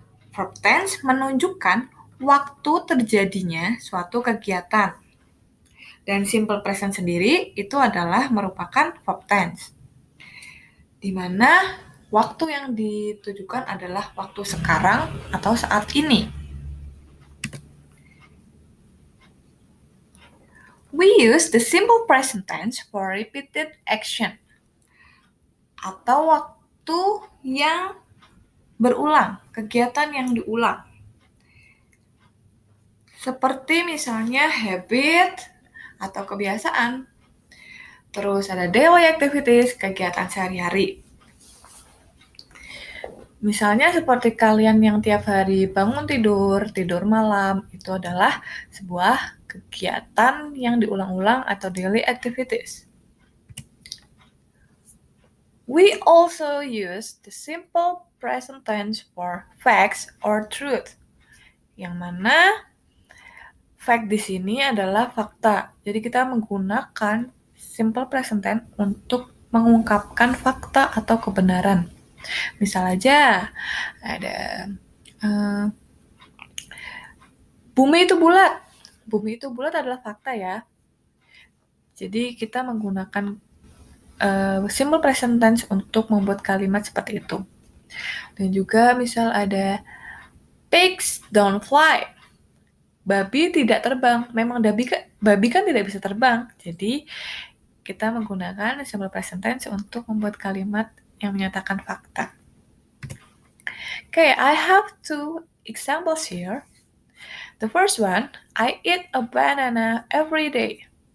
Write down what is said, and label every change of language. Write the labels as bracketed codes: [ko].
[id] Verb tense menunjukkan waktu terjadinya suatu kegiatan. Dan simple present sendiri itu adalah merupakan verb tense. Di mana waktu yang ditujukan adalah waktu sekarang atau saat ini. [en] We use the simple present tense for repeated action. [id] Atau waktu yang berulang, kegiatan yang diulang. Seperti misalnya habit atau kebiasaan. Terus ada daily activities, kegiatan sehari-hari. Misalnya seperti kalian yang tiap hari bangun tidur malam, itu adalah sebuah kegiatan yang diulang-ulang atau daily activities. [en] We also use the simple present tense for facts or truth. [id] Yang mana fact di sini adalah fakta. Jadi kita menggunakan simple present tense untuk mengungkapkan fakta atau kebenaran. Misal aja ada bumi itu bulat. Bumi itu bulat adalah fakta ya. Jadi kita menggunakan simple present tense untuk membuat kalimat seperti itu. Dan juga misal ada [en] pigs don't fly. [id] Babi tidak terbang. Memang babi kan tidak bisa terbang. Jadi kita menggunakan simple present tense untuk membuat kalimat yang menyatakan fakta. [en] Okay, I have two examples here. The first one, I eat a banana every day.